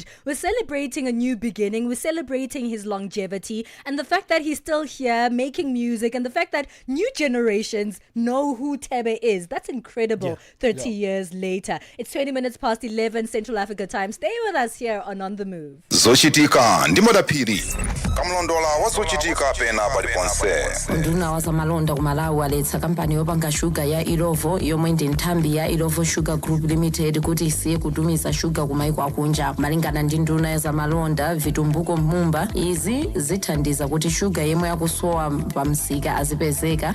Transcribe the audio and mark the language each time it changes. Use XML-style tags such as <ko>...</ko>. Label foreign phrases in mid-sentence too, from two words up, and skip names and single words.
<en>We're celebrating a new beginning. We're celebrating his longevity and the fact that he's still here making music, and the fact that new generations know who Tebe is. That's incredible. 30 years later. It's 20 minutes past 11 Central Africa time. Stay with us here on The Move.</en> <ny>Zochitika ndimoda piri kamlondola wazochitika pena paliponse nduna wazamalonda kumalawi aletsa kampani yopanga shuga ya Ilovo yomwe ndi nthambi ya Ilovo Sugar Group Limited kuti isiye kutumiza shuga kumaiko akunja. Malingana ndi nduna ya zamalonda Vitumbuko Mumba, izi zithandiza kuti shuga yemwe yakusowa pamsika azipezeka.</ny>